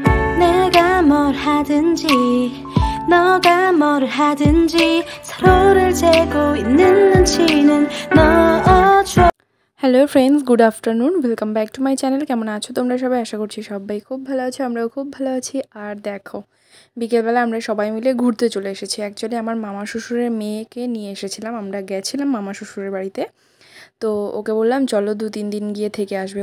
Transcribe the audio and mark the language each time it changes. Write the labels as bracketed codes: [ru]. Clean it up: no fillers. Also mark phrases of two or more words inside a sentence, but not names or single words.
[ko] 내가 뭘 하든지 너가 뭘 하든지 서로를 재고 있는 눈치는 넣어줘। [en] Hello friends, good afternoon, welcome back to my channel. [bn] কেমন আছো তোমরা সবাই? আশা করছি সবাই খুব ভালো আছো, আমরাও খুব ভালো আছি। আর দেখো, বিকেলবেলা আমরা সবাই মিলে ঘুরতে চলে এসেছি। অ্যাকচুয়ালি আমার মামা শ্বশুরের মেয়েকে নিয়ে এসেছিলাম, আমরা গেছিলাম মামা শ্বশুরের বাড়িতে। তো ওকে বললাম চলো 2-3 দিন গিয়ে থেকে আসবে।